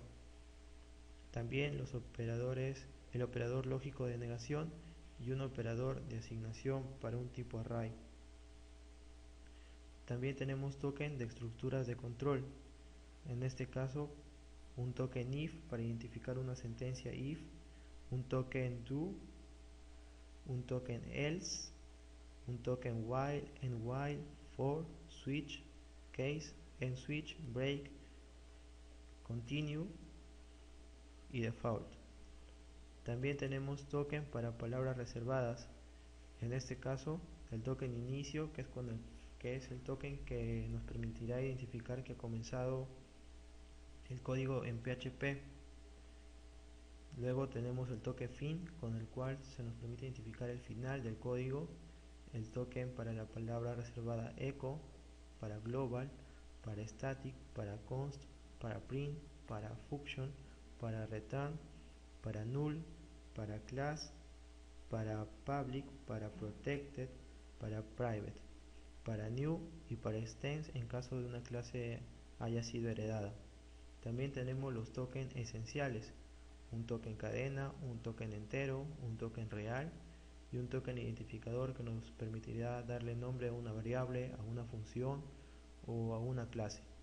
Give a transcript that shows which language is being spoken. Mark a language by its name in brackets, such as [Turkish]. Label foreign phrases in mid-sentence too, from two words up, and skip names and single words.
[Spanish] También el operador lógico de negación y un operador de asignación para un tipo array. También tenemos token de estructuras de control. En este caso, un token if para identificar una sentencia if, un token do, un token else, un token while, and while, for, switch, case, end switch, break, continue y default. También tenemos token para palabras reservadas. En este caso, el token inicio, que es el token que nos permitirá identificar que ha comenzado el código en PHP. Luego tenemos el token fin, con el cual se nos permite identificar el final del código. El token para la palabra reservada echo, para global, para static, para const, para print, para function, para return, para null, para class, para public, para protected, para private, para new y para extends en caso de una clase haya sido heredada. También tenemos los tokens esenciales, un token cadena, un token entero, un token real y un token identificador que nos permitirá darle nombre a una variable, a una función o a una clase.